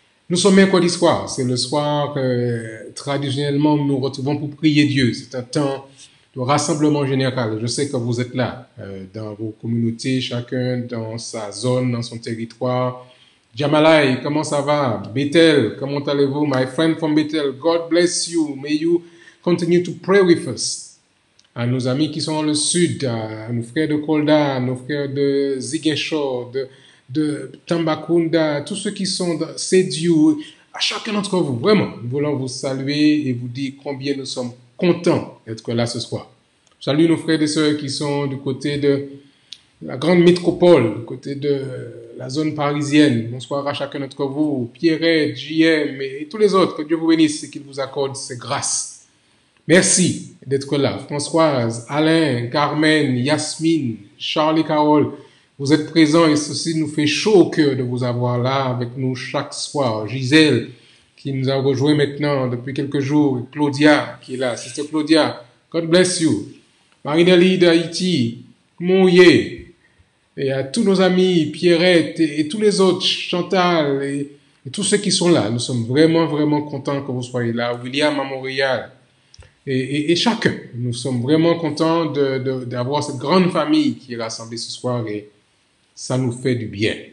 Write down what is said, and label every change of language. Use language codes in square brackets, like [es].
[fr] Nous sommes mercredi soir, c'est le soir traditionnellement nous nous retrouvons pour prier Dieu. C'est un temps de rassemblement général. Je sais que vous êtes là, dans vos communautés, chacun dans sa zone, dans son territoire. Jamalai, comment ça va? Bethel, comment allez-vous? [en] My friend from Bethel, God bless you. May you continue to pray with us. [fr] À nos amis qui sont dans le sud, à nos frères de Kolda, à nos frères de Ziguinchor, de Tambacounda, tous ceux qui sont dans Sédiou, à chacun d'entre vous, vraiment, nous voulons vous saluer et vous dire combien nous sommes contents d'être là ce soir. Salut nos frères et sœurs qui sont du côté de la grande métropole, du côté de la zone parisienne. Bonsoir à chacun d'entre vous, Pierrette, JM et tous les autres. Que Dieu vous bénisse et qu'il vous accorde ses grâces. Merci d'être là. Françoise, Alain, Carmen, Yasmine, Charlie Carole, vous êtes présents et ceci nous fait chaud au cœur de vous avoir là avec nous chaque soir. Gisèle, qui nous a rejoint maintenant depuis quelques jours. Claudia, qui est là. [en] Sister Claudia, God bless you. [fr] Marie-Nelly d'Haïti, Mouillé, et à tous nos amis, Pierrette et tous les autres, Chantal et tous ceux qui sont là. Nous sommes vraiment, vraiment contents que vous soyez là. William à Montréal. Et chacun, nous sommes vraiment contents d'avoir cette grande famille qui est rassemblée ce soir et ça nous fait du bien.